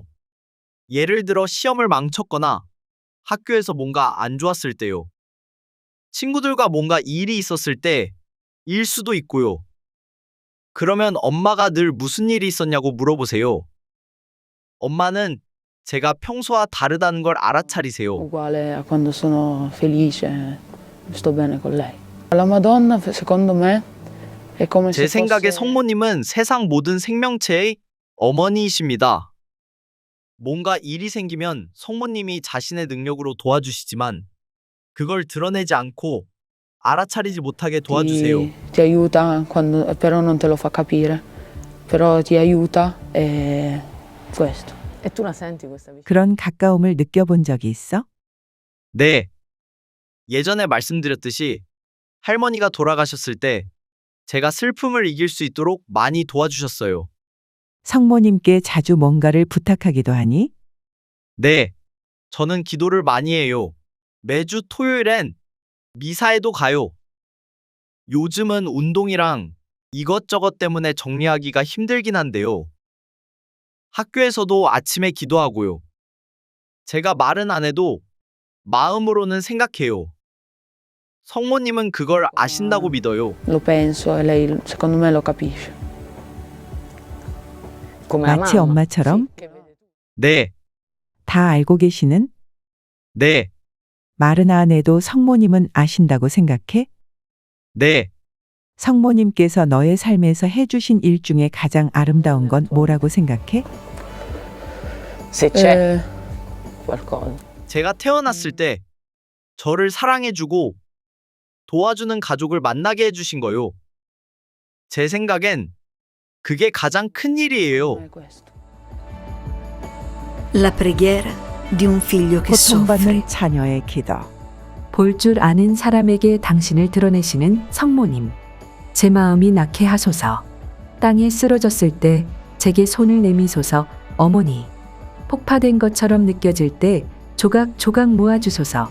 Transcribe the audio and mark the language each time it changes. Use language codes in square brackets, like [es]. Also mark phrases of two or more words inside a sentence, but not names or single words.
[ko] 예를 들어 시험을 망쳤거나 학교에서 뭔가 안 좋았을 때요. 친구들과 뭔가 일이 있었을 때일 수도 있고요. 그러면 엄마가 늘 무슨 일이 있었냐고 물어보세요. 엄마는 제가 평소와 다르다는 걸 알아차리세요. [it] uguale a quando sono felice, sto bene con lei. La Madonna, secondo me, è come [ko] 제 [it] se [ko] 생각에 [it] fosse [ko] 성모님은 세상 모든 생명체의 어머니이십니다. 뭔가 일이 생기면 성모님이 자신의 능력으로 도와주시지만 그걸 드러내지 않고 알아차리지 못하게 도와주세요. [it] ti aiuta quando però non te lo fa capire. Però ti aiuta e questo. E tu la senti questa vicinanza? [ko] 그런 가까움을 느껴본 적이 있어? 네. 예전에 말씀드렸듯이 할머니가 돌아가셨을 때 제가 슬픔을 이길 수 있도록 많이 도와주셨어요. 성모님께 자주 뭔가를 부탁하기도 하니? 네. 저는 기도를 많이 해요. 매주 토요일엔 미사에도 가요. 요즘은 운동이랑 이것저것 때문에 정리하기가 힘들긴 한데요. 학교에서도 아침에 기도하고요. 제가 말은 안 해도 마음으로는 생각해요. 성모님은 그걸 아신다고 믿어요. [it] Lo penso e lei secondo me lo capisce. [ko] 마치 엄마처럼? 네, 다 알고 계시는? 네, 말은 안 해도 성모님은 아신다고 생각해? 네. 성모님께서 너의 삶에서 해주신 일 중에 가장 아름다운 건 뭐라고 생각해? [it] Qualcosa. [ko] 제가 태어났을 때 저를 사랑해주고 도와주는 가족을 만나게 해주신 거요. 제 생각엔 그게 가장 큰 일이에요. [it] È questo. La preghiera di un figlio che soffre. [ko] 고통받는 자녀의 기도. 볼 줄 아는 사람에게 당신을 드러내시는 성모님. 제 마음이 낳게 하소서. 땅에 쓰러졌을 때 제게 손을 내미소서. 어머니. 폭파된 것처럼 느껴질 때 조각조각 모아주소서.